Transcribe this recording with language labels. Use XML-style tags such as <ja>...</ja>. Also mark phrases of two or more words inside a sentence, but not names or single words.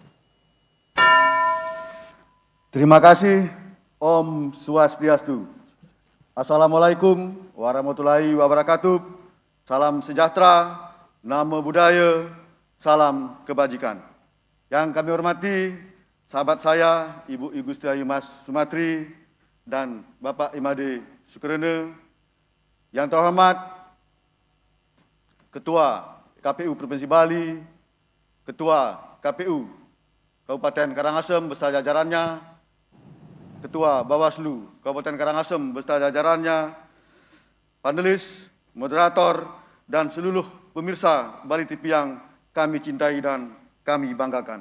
<id>Terima kasih. Om Swastiastu.</id> <ar>Assalamualaikum warahmatullahi wabarakatuh.</ar> <id>Salam sejahtera,</id> <pi>namo buddhaya,</pi> <id>salam kebajikan. Yang kami hormati sahabat saya, Ibu I Gusti Ayu Mas Sumatri dan Bapak Imade Sukrene. Yang terhormat Ketua KPU Provinsi Bali, Ketua KPU Kabupaten Karangasem beserta jajarannya, Ketua Bawaslu Kabupaten Karangasem beserta jajarannya, panelis, moderator, dan seluruh pemirsa Bali TV yang kami cintai dan kami banggakan.</id>